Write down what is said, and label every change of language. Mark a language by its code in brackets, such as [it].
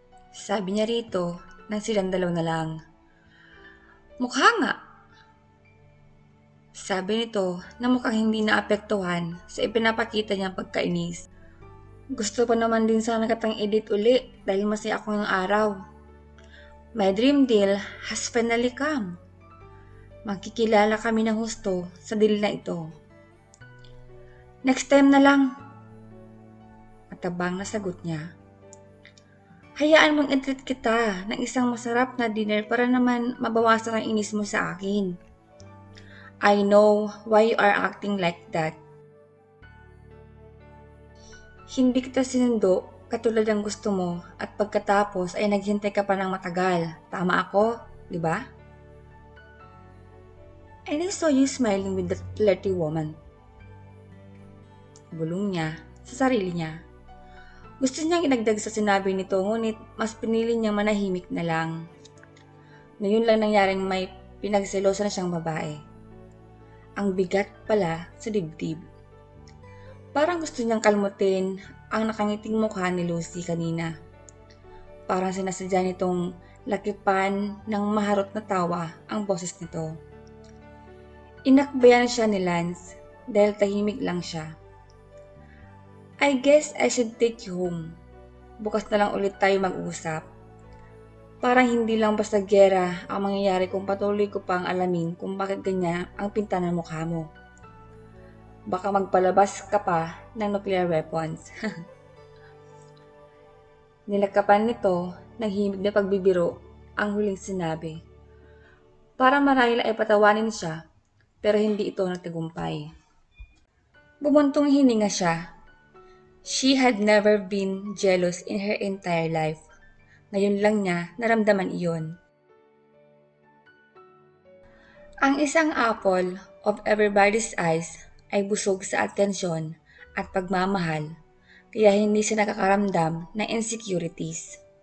[tl] Sabi niya rito nang silang dalawa na lang. Mukha nga. Sabi nito na mukhang hindi naapektuhan sa ipinapakita niyang pagkainis. Gusto ko naman din sana kitang edit uli dahil masaya ako ng araw. [en] My dream deal has finally come. [tl] Magkikilala kami ng husto sa deal na ito. [en] Next time [tl] na lang. Matabang na sagot niya. Hayaan mong i-treat kita ng isang masarap na dinner para naman mabawasan ang inis mo sa akin. [en] I know why you are acting like that. [tl] Hindi kita sinundo katulad ng gusto mo at pagkatapos ay naghintay ka pa ng matagal. Tama ako, di ba? [en] And I saw you smiling with that flirty woman. [tl] Bulong niya sa sarili niya. Gusto niyang inagdag sa sinabi nito ngunit mas pinili niyang manahimik na lang. Ngayon lang nangyaring may pinagselosan na siyang babae. Ang bigat pala sa dibdib. Parang gusto niyang kalmutin ang nakangiting mukha ni Lucy kanina. Parang sinasadya nitong lakipan ng maharot na tawa ang boses nito. Inakbayan siya ni Lance dahil tahimik lang siya. [en] I guess I should take you home. [tl] Bukas na lang ulit tayo mag-usap. Parang hindi lang basta gera ang mangyayari kung patuloy ko pang alamin kung bakit ganyan ang pinta ng mukha mo. Baka magpalabas ka pa ng nuclear weapons. Nilakapan nito ng himig na pagbibiro ang huling sinabi. Para marahil ay patawanin siya, pero hindi ito nagtagumpay. Bumuntong hininga siya. [en] She had never been jealous in her entire life. [tl] Ngayon lang niya naramdaman iyon. Ang isang [en] apple of everybody's eyes [tl] ay busog sa atensyon at pagmamahal, kaya hindi siya nakakaramdam ng insecurities.